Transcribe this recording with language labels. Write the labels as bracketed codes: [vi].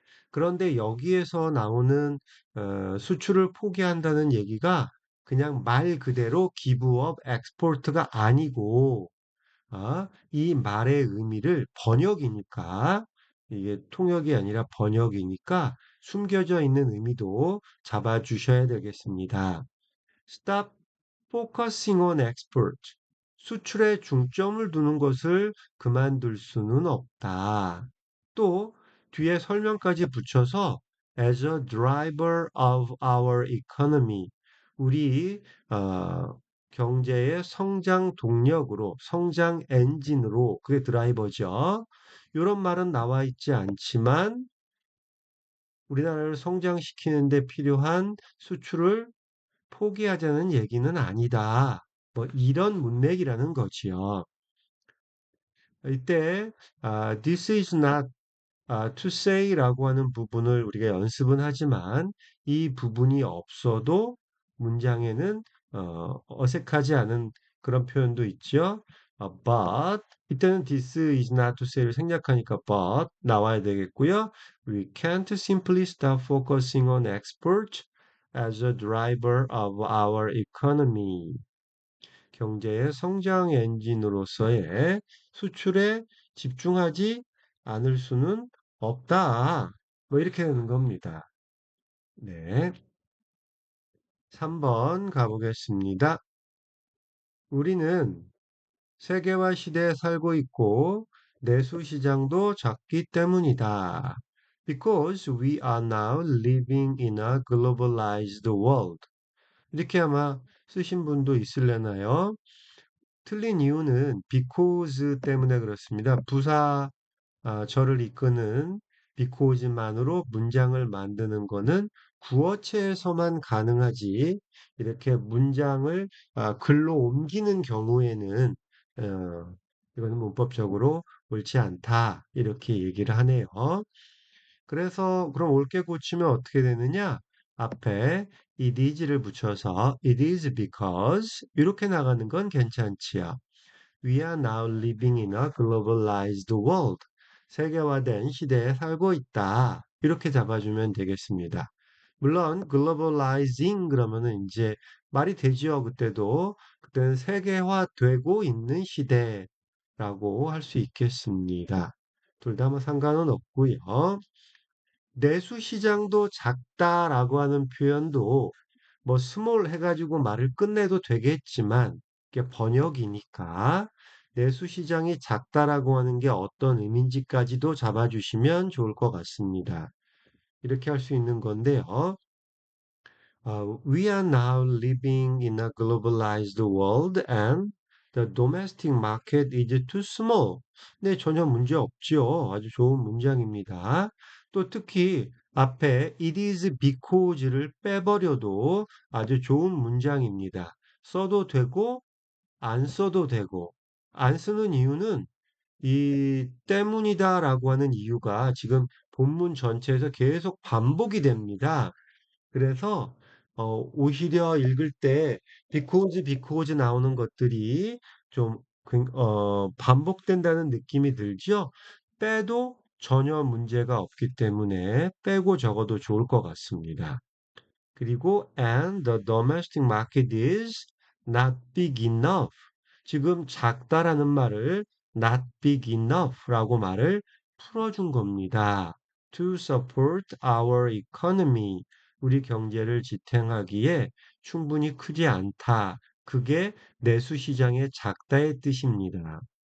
[ko] 그런데 여기에서 나오는 수출을 포기한다는 얘기가 그냥 말 그대로 기부업 엑스포트가 아니고 이 말의 의미를 번역이니까 이게 통역이 아니라 번역이니까 숨겨져 있는 의미도 잡아주셔야 되겠습니다. [en] Stop focusing on export. [ko] 수출에 중점을 두는 것을 그만둘 수는 없다. 또 뒤에 설명까지 붙여서 [en] as a driver of our economy. [ko] 우리 경제의 성장 동력으로, 성장 엔진으로 그게 드라이버죠. 이런 말은 나와 있지 않지만 우리나라를 성장시키는 데 필요한 수출을 포기하자는 얘기는 아니다. 뭐 이런 문맥이라는 거지요. 이때 [en] this is not to say [ko] 라고 하는 부분을 우리가 연습은 하지만 이 부분이 없어도 문장에는 어색하지 않은 그런 표현도 있죠. but 이때는 [en] this is not to say [ko] 를 생략하니까 but 나와야 되겠고요. [en] We can't simply stop focusing on export as a driver of our economy. [ko] 경제의 성장 엔진으로서의 수출에 집중하지 않을 수는 없다. 뭐 이렇게 되는 겁니다. 네. 3번 가보겠습니다. 우리는 세계화 시대에 살고 있고 내수 시장도 작기 때문이다. [en] Because we are now living in a globalized world. [ko] 이렇게 아마 쓰신 분도 있을려나요? 틀린 이유는 because 때문에 그렇습니다. 부사 저를 이끄는 because만으로 문장을 만드는 거는 구어체에서만 가능하지 이렇게 문장을 글로 옮기는 경우에는 이거는 문법적으로 옳지 않다 이렇게 얘기를 하네요. 그래서 그럼 옳게 고치면 어떻게 되느냐? 앞에 it is를 붙여서 [en] it is because [ko] 이렇게 나가는 건 괜찮지요. [en] We are now living in a globalized world. [ko] 세계화된 시대에 살고 있다. 이렇게 잡아주면 되겠습니다. 물론 globalizing 그러면은 이제 말이 되지요. 그때는 세계화되고 있는 시대라고 할 수 있겠습니다. 둘 다 뭐 상관은 없고요. 내수 시장도 작다라고 하는 표현도 뭐 스몰 해가지고 말을 끝내도 되겠지만 이게 번역이니까 내수 시장이 작다라고 하는 게 어떤 의미인지까지도 잡아주시면 좋을 것 같습니다. 이렇게 할 수 있는 건데요. [en] We are now living in a globalized world and the domestic market is too small. [ko] 네, 전혀 문제 없지요. 아주 좋은 문장입니다. 또 특히 앞에 it is because를 빼버려도 아주 좋은 문장입니다. 써도 되고 안 써도 되고 안 쓰는 이유는 이 때문이다라고 하는 이유가 지금 본문 전체에서 계속 반복이 됩니다. 그래서 오히려 읽을 때 because 나오는 것들이 좀 반복된다는 느낌이 들죠. 빼도 전혀 문제가 없기 때문에 빼고 적어도 좋을 것 같습니다. [en] 그리고 and the domestic market is not big enough. [ko] 지금 작다라는 말을 [en] not big enough [ko] 라고 말을 풀어준 겁니다. [en] To support our economy. [ko] 우리 경제를 지탱하기에 충분히 크지 않다. 그게 내수 시장의 작다의 뜻입니다.